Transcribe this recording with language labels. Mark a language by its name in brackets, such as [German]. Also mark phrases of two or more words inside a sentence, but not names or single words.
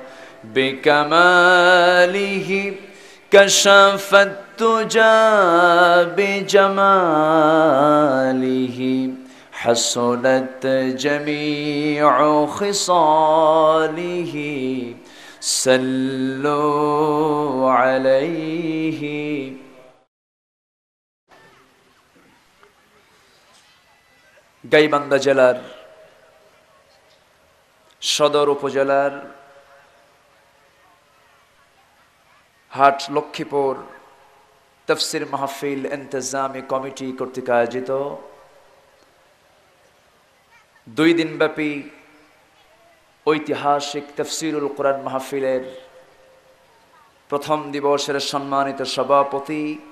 [Arabic] بکمالہ کشف التجا بجمالہ، حسنت جمیع خصالہ، صلوا علیہ۔ [Bangla] গাইবান্ধা জেলার সদর উপজেলার হাট লক্ষ্মীপুর তাফসীর মাহফিল ইন্তেজামি কমিটি কর্তৃক আয়োজিত দুই দিনব্যাপী ঐতিহাসিক তাফসীরুল কোরআন মাহফিলের প্রথম দিবসের সম্মানিত সভাপতি